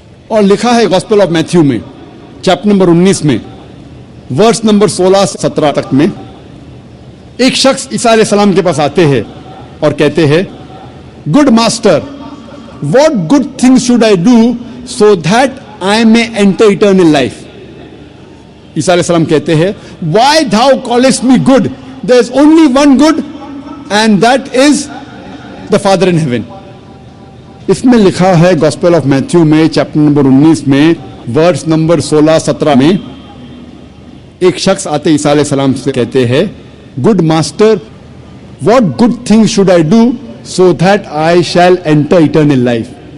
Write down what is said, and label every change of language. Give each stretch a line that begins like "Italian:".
Hindi: और लिखा है गॉस्पेल ऑफ मैथ्यू में चैप्टर नंबर 19 में वर्स नंबर 16 से 17 तक में, एक शख्स ईसा अलैहिस्सलाम के पास आते हैं और कहते हैं,
English: Good master, what good things should I do so that I may enter eternal life?
Hindi: ईसा अलैहिस्सलाम कहते हैं,
English: why thou callest me good? There is only one good and that is the Father in heaven.
Hindi: इसमें लिखा है gospel of Matthew में chapter number 19 में verse number 16-17 में, एक शख्स आते ईसा अलैहिस्सलाम से कहते हैं,
English: Good master, what good things should I do so that I shall enter eternal life?